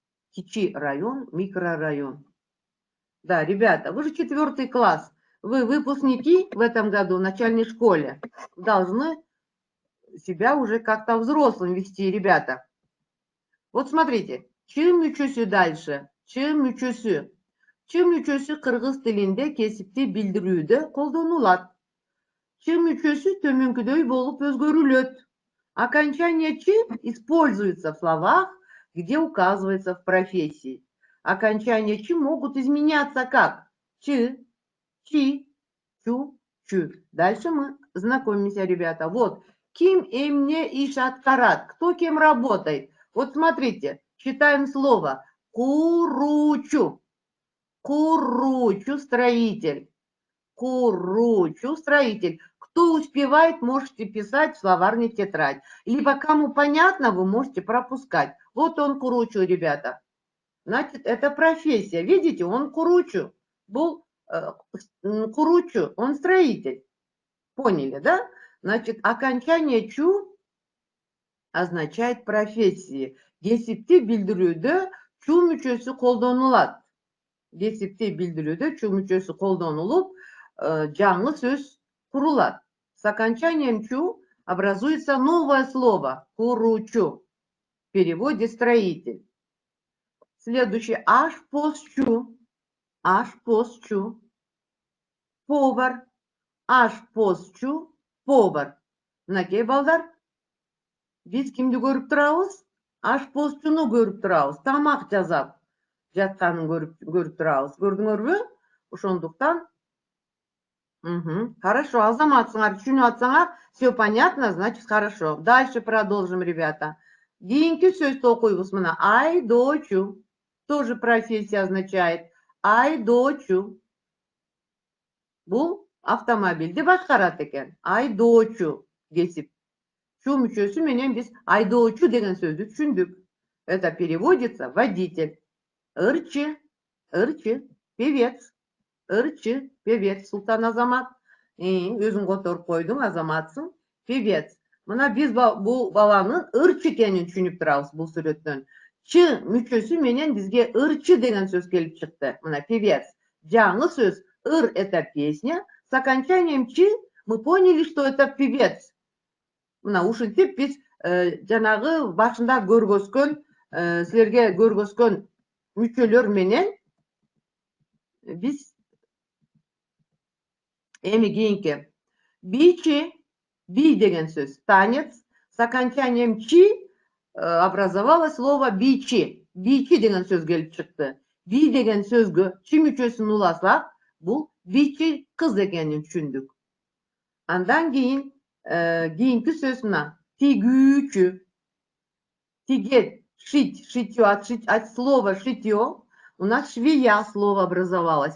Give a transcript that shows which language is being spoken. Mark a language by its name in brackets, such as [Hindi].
[Russian] Кичи район, микрорайон. Да, ребята, вы же 4 класс. Вы выпускники в этом году в начальной школе. Должны себя уже как-то взрослым вести, ребята. Вот смотрите. [Kyrgyz] Чы мүчөсү дальше. Чы мүчөсү. Ч мүчөсү кыргыз тилинде кесипти билдирүүдө колдонулат. Ч мүчөсү төмөнкүдөй болуп өзгөрүлөт. [Russian] Окончание ч используется в словах, где указывается в профессии. Окончания ч могут изменяться как ч, чи, чу, чу. Дальше мы знакомимся, ребята. Вот. [Kyrgyz] Ким эмне иш аткарат. [Russian] Кто кем работает? Вот смотрите. Читаем слово. Куручу. Куручу строитель. Куручу строитель. Кто успевает, можете писать в словарный тетрадь. Либо кому понятно, вы можете пропускать. Вот он куручу, ребята. Значит, это профессия. Видите, он куручу. Был куручу, он строитель. Поняли, да? Значит, окончание чу означает профессии. [Kyrgyz] Кесипти билдирүүдө чу мүчөсү колдонулат. Кесипти билдирүүдө чу мүчөсү колдонулуп, жаңы сөз курулат. [Russian] С окончанием чу образуется новое слово куручу. В переводе строитель. Следующий ашпозчу. Ашпозчу. Повар. [Kyrgyz] Ашпозчу. Повар. Мынакей балдар. Биз кимди көрүп турабыз? Ашпозчуну көрүп турабыз. Тамак жасап жатканын көрүп турабыз. Көрдүңөрбү? Ошондуктан [Russian] хорошо, [Kyrgyz] азаматсыңар, түшүнүп атсаңар, [Russian] все понятно, значит хорошо. Дальше продолжим, ребята. [Kyrgyz] Кийинки сөздү окуйбуз мына. [Russian] Айдоочу. Тоже профессия означает. [Kyrgyz] Айдоочу. Бул автомобилди башкарат экен. Айдоочу кесип. Чу мүчөсү менен биз айдоочу деген сөздү түшүндүк. [Russian] Это переводится водитель. [Kyrgyz] Ырчы. Ырчы. Певец. Ырчы. Певец. Султан Азамат. Өзүң которуп койдуң, азаматсың. Певец. Мына биз бул баланын ырчы экенин түшүнүп турабыз бул сүрөттөн. Ч мүчөсү менен бизге ырчы деген сөз келип чыкты. Мына певец. Жаңы сөз. Ыр [Russian] это песня. С окончанием ч мы поняли, что это певец. [Kyrgyz] Мына ушинтип биз жанагы башында көргөзгөн, силерге көргөзгөн мүчөлөр менен биз эми кийинки бичи, би деген сөз, танец. [Russian] С окончанием чи образовалось слово бичи. [Kyrgyz] Бичи деген сөз келип чыкты. Би деген сөзгө чи мүчөсүн уласак, бул бичи кыз экенин түшүндүк. Андан кийин кийинки сөз мына тигүүчү. [Russian] Тигет, шить, шитье, от слова шитье у нас швея слово образовалось.